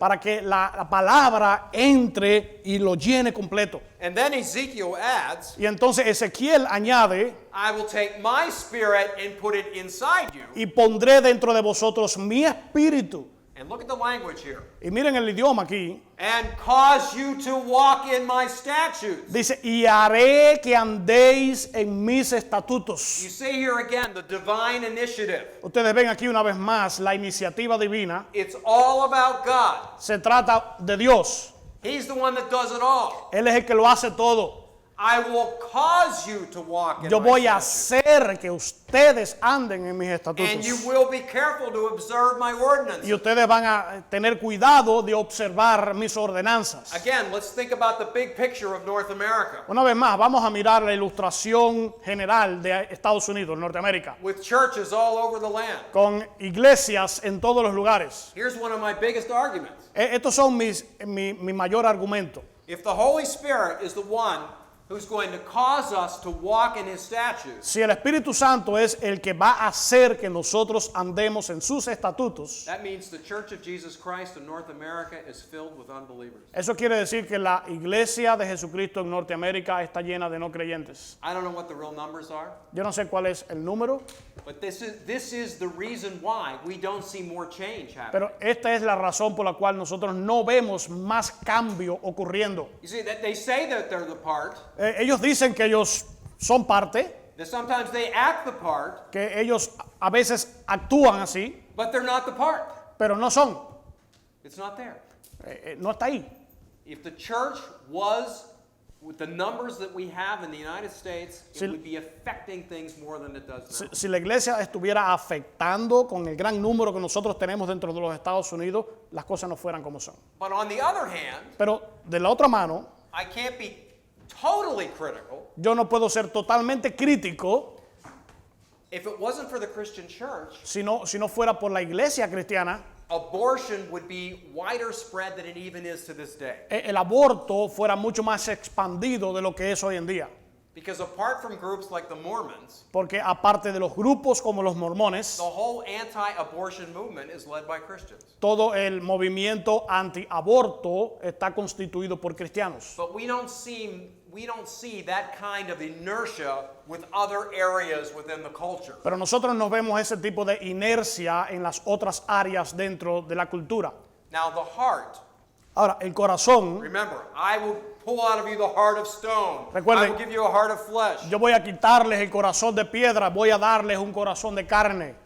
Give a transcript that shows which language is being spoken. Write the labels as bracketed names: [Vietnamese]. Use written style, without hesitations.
[Spanish] para que la palabra entre y lo llene completo. [English] And then Ezekiel adds, [Spanish] Y entonces Ezequiel añade, [English] I will take my spirit and put it inside you. [Spanish] y pondré dentro de vosotros mi espíritu. [English] And look at the language here. [Spanish] Y miren el idioma aquí. [English] And cause you to walk in my statutes. [Spanish] Dice, y haré que andéis en mis estatutos. [English] You see here again the divine initiative. [Spanish] Ustedes ven aquí una vez más la iniciativa divina. [English] It's all about God. [Spanish] Se trata de Dios. [English] He's the one that does it all. [Spanish] Él es el que lo hace todo. [English] I will cause you to walk in [Spanish] Yo [English] my [Spanish] voy a [English] statutes. [Spanish] hacer que ustedes anden en mis estatutos. [English] And you will be careful to observe my ordinances. [Spanish] Y ustedes van a tener cuidado de observar mis ordenanzas. [English] Again, let's think about the big picture of North America. [Spanish] Una vez más, vamos a mirar la ilustración general de Estados Unidos, Norteamérica, [English] With churches all over the land. [Spanish] con iglesias en todos los lugares. [English] Here's one of my biggest arguments. [Spanish] Estos son mi mayor argumento. [English] If the Holy Spirit is the one who's going to cause us to walk in His statutes, [Spanish] Si el Espíritu Santo es el que va a hacer que nosotros andemos en sus estatutos, [English] that means the Church of Jesus Christ in North America is filled with unbelievers. [Spanish] eso quiere decir que la iglesia de Jesucristo en Norteamérica está llena de no creyentes. [English] I don't know what the real numbers are, [Spanish] Yo no sé cuál es el número, [English] but this is the reason why we don't see more change happening. [Spanish] pero esta es la razón por la cual nosotros no vemos más cambio ocurriendo. [English] You see, that they say that they're the part, [Spanish] Ellos dicen que ellos son parte, [English] that sometimes they act the part, [Spanish] que ellos a veces actúan así, [English] but they're not the part. [Spanish] pero no son. [English] It's not there. [Spanish] No está ahí. [English] If the church was with the numbers that we have in the United States, [Spanish] Si- [English] it would be affecting things more than it does now. [Spanish] Si la iglesia estuviera afectando con el gran número que nosotros tenemos dentro de los Estados Unidos, las cosas no fueran como son. [English] But on the other hand, [Spanish] Pero de la otra mano, [English] I can't be totally critical. [Spanish] yo no puedo ser totalmente crítico [English] If it wasn't for the Christian church, [Spanish] si no fuera por la iglesia cristiana. [English] abortion would be wider spread than it even is to this day. [Spanish] El aborto fuera mucho más expandido de lo que es hoy en día. [English] Because apart from groups like the Mormons, [Spanish] Porque aparte de los grupos como los mormones, [English] the whole anti-abortion movement is led by Christians. [Spanish] todo el movimiento antiaborto está constituido por cristianos. [English] But we don't see that kind of inertia with other areas within the culture. [Spanish] Pero nosotros no vemos ese tipo de inercia en las otras áreas dentro de la cultura. [English] Now the heart, [Spanish] Ahora, el corazón, [English] remember, I will pull out of you the heart of stone. [Spanish] Recuerden- [English] I will give you a heart of flesh. [Spanish] yo voy a quitarles el corazón de piedra, voy a darles un corazón de carne.